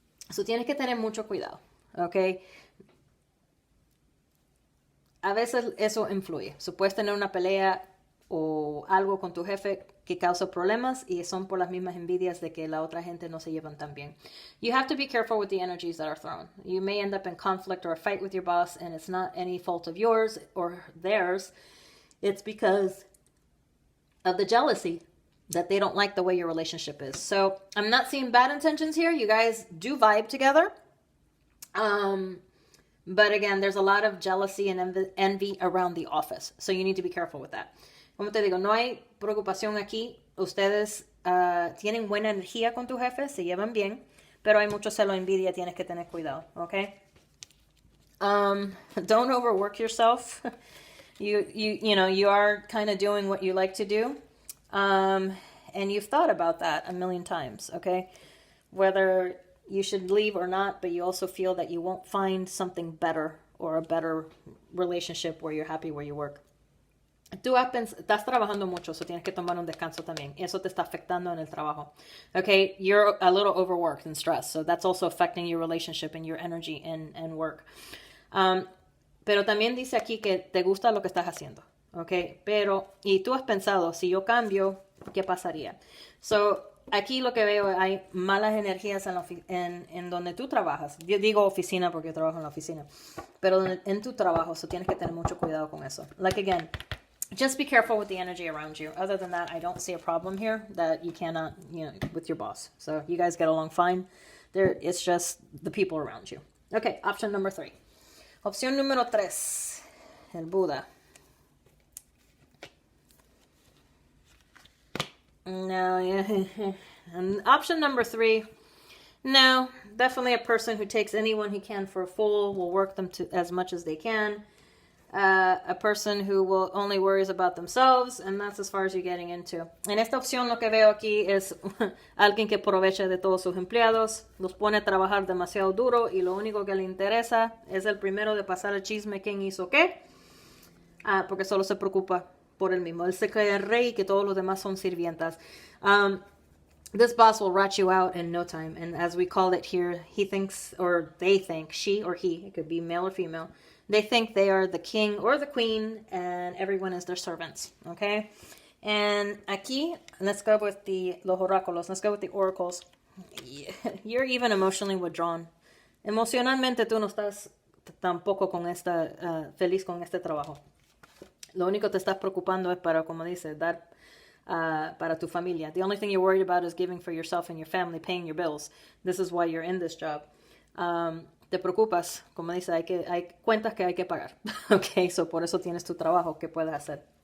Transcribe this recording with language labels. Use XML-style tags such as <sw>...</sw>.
<es>So tienes que tener mucho cuidado, ¿ok? A veces eso influye. So puedes tener una pelea o algo con tu jefe que causa problemas y son por las mismas envidias de que la otra gente no se llevan tan bien.</es> <en>You have to be careful with the energies that are thrown. You may end up in conflict or a fight with your boss and it's not any fault of yours or theirs. It's because of the jealousy that they don't like the way your relationship is. So I'm not seeing bad intentions here. You guys do vibe together. But again, there's a lot of jealousy and envy around the office. So you need to be careful with that.</en> <es>Como te digo, no hay preocupación aquí. Ustedes tienen buena energía con tu jefe, se llevan bien, pero hay mucho celo y envidia, tienes que tener cuidado, ¿ok?</es> <en>Don't overwork yourself. You are kind of doing what you like to do. And you've thought about that a million times, okay? Whether you should leave or not, but you also feel that you won't find something better or a better relationship where you're happy where you work.</en> <es>Tú estás trabajando mucho, so tienes que tomar un descanso también. Eso te está afectando en el trabajo.</es> <en>Okay, you're a little overworked and stressed, so that's also affecting your relationship and your energy and work.</en> <es>Pero también dice aquí que te gusta lo que estás haciendo. Okay, y tú has pensado, si yo cambio, ¿qué pasaría? So, aquí lo que veo, hay malas energías en donde tú trabajas. Yo digo oficina porque yo trabajo en la oficina. Pero en tu trabajo, so tienes que tener mucho cuidado con eso.</es> <en>Like again, just be careful with the energy around you. Other than that, I don't see a problem here that you cannot, with your boss. So you guys get along fine. It's just the people around you. Okay, option number 3.</en> <es>Opción número 3, el Buda.</es> <en>No, yeah. And option number 3, no, definitely a person who takes anyone he can for a fool, will work them to as much as they can. A person who will only worries about themselves, and that's as far as you're getting into.</en> <es>En esta opción lo que veo aquí es alguien que aprovecha de todos sus empleados, los pone a trabajar demasiado duro y lo único que le interesa es el primero de pasar el chisme quién hizo qué, porque solo se preocupa por él mismo. Él se cree el rey y que todos los demás son sirvientas.</es> <en>This boss will rat you out in no time. And as we call it here, he thinks, or they think, she or he, it could be male or female, they think they are the king or the queen and everyone is their servants. Okay? And aquí, let's go with the</en> <es>los oráculos.</es> <en>Let's go with the oracles. You're even emotionally withdrawn.</en> <es>Emocionalmente tú no estás tampoco con feliz con este trabajo. Lo único que te estás preocupando es para, como dice, dar para tu familia.</es> <en>The only thing you're worried about is giving for yourself and your family, paying your bills. This is why you're in this job.</en> <es>Te preocupas, como dice, hay cuentas que hay que pagar. Okay, so por eso tienes tu trabajo que puedes hacer.</es>